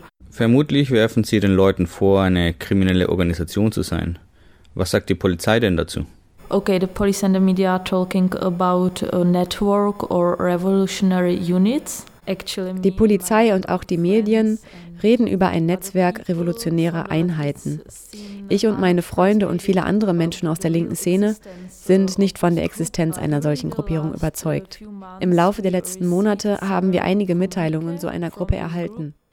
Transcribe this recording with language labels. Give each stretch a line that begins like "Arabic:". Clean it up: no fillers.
German: Vermutlich werfen sie den Leuten vor, eine kriminelle Organisation zu sein. Was sagt die Polizei denn dazu?
English: Okay, the police and the media are talking about a network or revolutionary units.
German: Die Polizei und auch die Medien reden über ein Netzwerk revolutionärer Einheiten. Ich und meine Freunde und viele andere Menschen aus der linken Szene sind nicht von der Existenz einer solchen Gruppierung überzeugt. Im Laufe der letzten Monate haben wir einige Mitteilungen so einer Gruppe erhalten.